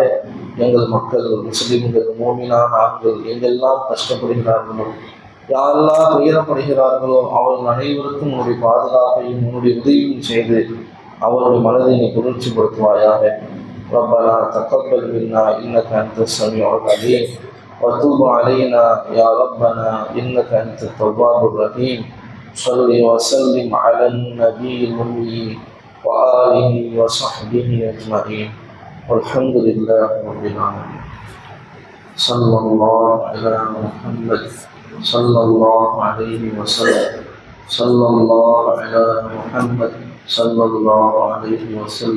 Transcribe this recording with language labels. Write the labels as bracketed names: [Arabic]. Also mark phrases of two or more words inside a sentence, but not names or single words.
[Tamil] எங்கள் மக்கள் முஸ்லிம்கள் மூமினான ஆண்கள் எங்கெல்லாம் கஷ்டப்படுகிறார்களோ, யா அல்லாஹ் துயரப்படுகிறார்களோ, அவர்கள் அனைவருக்கும் உன்னுடைய பாதுகாப்பையும் உன்னுடைய உதவியும் செய்து அவருடைய மனதை நீ குளிர்ச்சிப்படுத்துவாயாக. [Arabic] ربنا تقبل منا إنك أنت السميع العليم وتب علينا يا ربنا إنك أنت التواب الرحيم. صل وسلم على النبي الأمي وآله وصحبه أجمعين والحمد لله رب العالمين. صلى الله على محمد صلى الله عليه وسلم. صلى الله على محمد صلى الله عليه وسلم.